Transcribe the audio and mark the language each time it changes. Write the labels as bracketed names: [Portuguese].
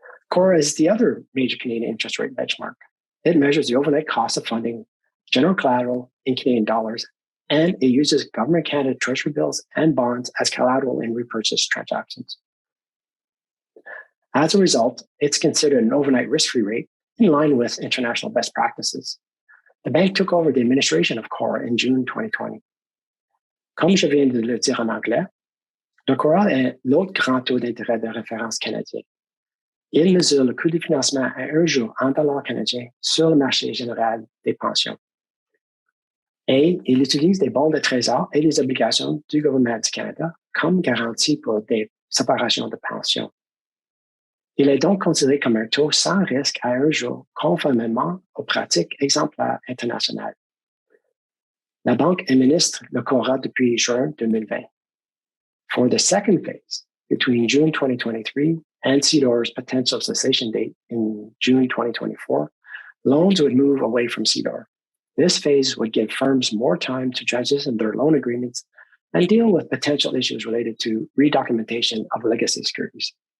[English] CORRA is the other major Canadian interest rate benchmark. It measures the overnight cost of funding general collateral in Canadian dollars, and it uses Government of Canada Treasury bills and bonds as collateral in repurchase transactions. As a result, it's considered an overnight risk-free rate in line with international best practices. The bank took over the administration of CORRA in June 2020. [French] Comme je viens de le dire en anglais, le CORRA est l'autre grand taux d'intérêt de référence canadien. Il mesure le coût de financement à un jour en dollars canadiens sur le marché général des pensions. Et il utilise des bons de trésor et les obligations du gouvernement du Canada comme garantie pour des séparations de pensions. Il est donc considéré comme un taux sans risque à un jour, conformément aux pratiques exemplaires internationales. La banque administre le CORRA depuis juin 2020. [English] For the second phase, between June 2023 and Cedor's potential cessation date in June 2024, loans would move away from Cedor. This phase would give firms more time to transition their loan agreements and deal with potential issues related to redocumentation of legacy securities.